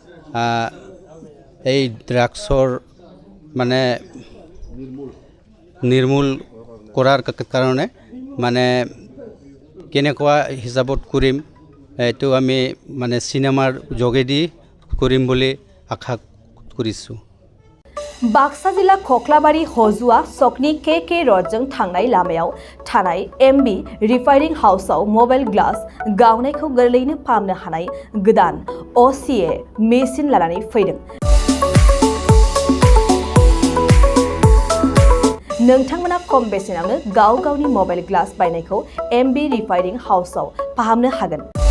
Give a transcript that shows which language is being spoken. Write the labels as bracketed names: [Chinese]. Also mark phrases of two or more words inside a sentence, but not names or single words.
[Assamese] এই ড্ৰাগছৰ মানে নিৰ্মূল কৰাৰ কাৰণে মানে কেনেকুৱা হিচাপত কৰিম এইটো আমি মানে চিনেমাৰ যোগেদি কৰিম বুলি আশা কৰিছোঁ। [Bodo] बाक्सा जिल्ला खख्लाबारि हजुआ सकनि के रडजों थांनाय लामायाव थानाय एमबी रिफाइनिं हाउसआव [English] mobile glass [Bodo] गावनायखौ गोरलैनो फाहामनो हानाय गोदान OCA मेसिन लानानै फैदों। नोंथांमोना खम बेसेनावनो गाव गावनि [English] mobile glass [Bodo] बायनायखौ एमबी रिफाइनिं हाउसआव फाहामनो हागोन।